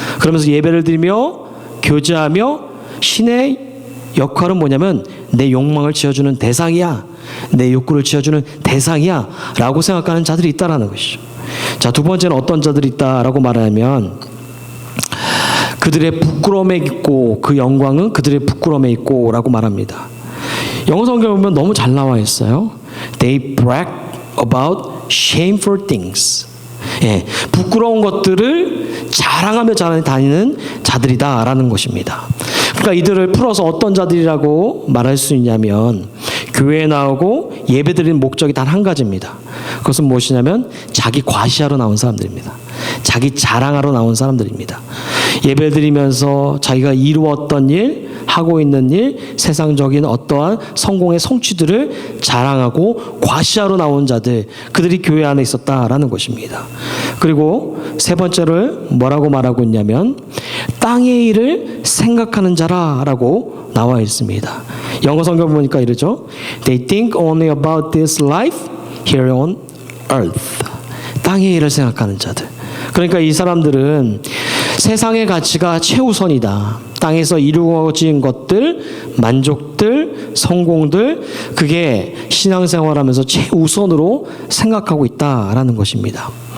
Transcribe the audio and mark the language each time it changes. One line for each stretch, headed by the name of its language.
Korean: 그러면서 예배를 드리며 교제하며 신의 역할은 뭐냐면 내 욕망을 채워주는 대상이야 내 욕구를 채워주는 대상이야 라고 생각하는 자들이 있다라는 것이죠. 자, 두 번째는 어떤 자들이 있다라고 말하면 그들의 부끄러움에 있고 그 영광은 그들의 부끄러움에 있고 라고 말합니다. 영어 성경을 보면 너무 잘 나와 있어요.
English: They brag about shameful things.
Korean: 부끄러운 것들을 자랑하며 다니는 자들이다라는 것입니다. 그러니까 이들을 풀어서 어떤 자들이라고 말할 수 있냐면 교회에 나오고 예배드리는 목적이 단 한 가지입니다. 그것은 무엇이냐면 자기 과시하러 나온 사람들입니다. 자기 자랑하러 나온 사람들입니다. 예배드리면서 자기가 이루었던 일, 하고 있는 일, 세상적인 어떠한 성공의 성취들을 자랑하고 과시하러 나온 자들, 그들이 교회 안에 있었다라는 것입니다. 그리고 세 번째를 뭐라고 말하고 있냐면 땅의 일을 생각하는 자라라고 나와 있습니다. 영어 성경 보니까 이러죠.
English: They think only about this life here on earth.
Korean: 땅의 일을 생각하는 자들. 그러니까 이 사람들은 세상의 가치가 최우선이다. 땅에서 이루어진 것들, 만족들, 성공들, 그게 신앙생활하면서 최우선으로 생각하고 있다라는 것입니다.